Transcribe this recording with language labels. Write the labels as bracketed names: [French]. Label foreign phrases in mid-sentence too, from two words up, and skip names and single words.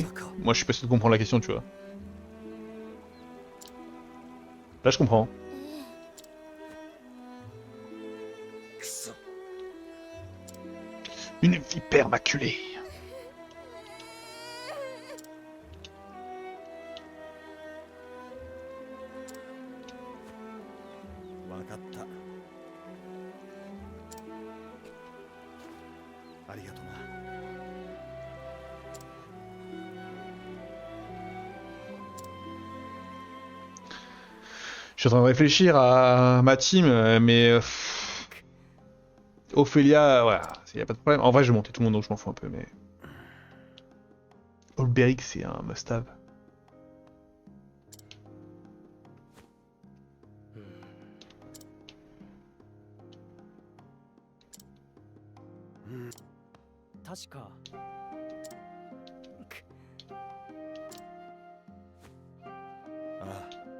[Japanese] まさか [French] Moi je suis pas sûr de comprendre la question, tu vois. Là je comprends. [Japanese] くそ [French] Une vipère maculée. [Japanese] わかったありがとな [French] Je suis en train de réfléchir à ma team, mais... Ophelia, voilà, y a pas de problème. En vrai, je vais monter tout le monde, donc je m'en fous un peu, mais... Olberic, c'est un must-have. [Japanese] 確かああ